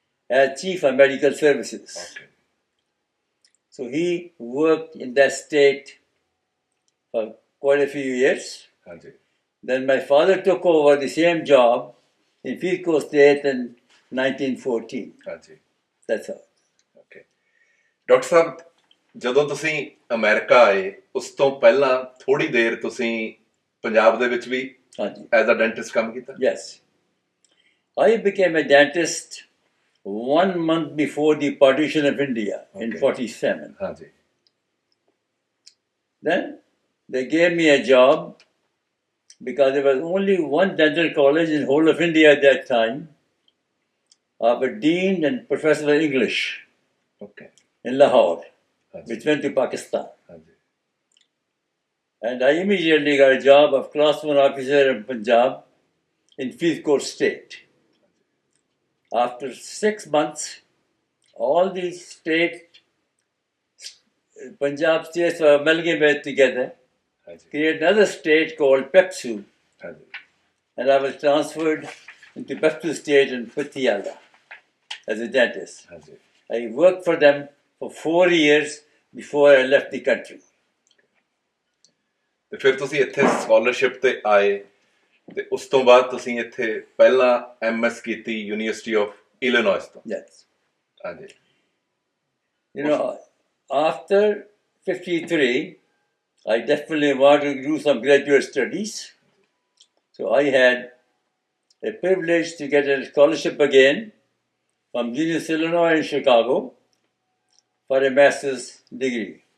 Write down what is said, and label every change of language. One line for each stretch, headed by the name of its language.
English: as chief of medical services. Okay So he worked in that state for quite a few years.
Punjabi: ਹਾਂਜੀ
English: Then my father took over the same job in Faridkot State in 1914.
Punjabi: ਹਾਂਜੀ
English: That's all.
Punjabi: Okay doctor ਸਾਹਿਬ ਜਦੋਂ ਤੁਸੀਂ America ਆਏ ਉਸ ਤੋਂ ਪਹਿਲਾਂ ਥੋੜੀ ਦੇਰ ਤੁਸੀਂ ਪੰਜਾਬ ਦੇ ਵਿੱਚ ਵੀ Haji.
English: as a dentist
Punjabi: ਕੰਮ ਕੀਤਾ
English: Yes. I became a dentist 1 month before the partition of India in Okay. 47.
Punjabi: ਹਾਂਜੀ
English: Then they gave me a job because there was only one dental college in whole of India at that time of a dean and professor of English okay in Lahore,
Punjabi: ਹਾਂਜੀ
English: which went to Pakistan.
Punjabi: ਹਾਂਜੀ
English: And I immediately got a job of class 1 officer in Punjab in Faridkot State. After 6 months, all these Punjab states were amalgamated together,
Punjabi: ਹਾਂਜੀ
English: created another state called Pepsu,
Punjabi: ਹਾਂਜੀ
English: and I was transferred into Pepsu State in Patiala as a dentist.
Punjabi: ਹਾਂਜੀ
English: I worked for them for 4 years before I left the country.
Punjabi: ਤੇ ਫਿਰ ਤੁਸੀਂ ਇੱਥੇ scholarship ਤੇ ਆਏ ਤੇ ਉਸ ਤੋਂ ਬਾਅਦ ਤੁਸੀਂ ਇੱਥੇ ਪਹਿਲਾਂ ਐਮਐਸ ਕੀਤੀ ਯੂਨੀਵਰਸਿਟੀ ਆਫ ਇਲੀਨੋਇਸ ਤੋਂ
English: Yes.
Punjabi: ਹਾਂਜੀ
English: You know, after 53, I definitely wanted to do some graduate studies. So I had a privilege to get a scholarship again from University of Illinois in Chicago for a master's degree.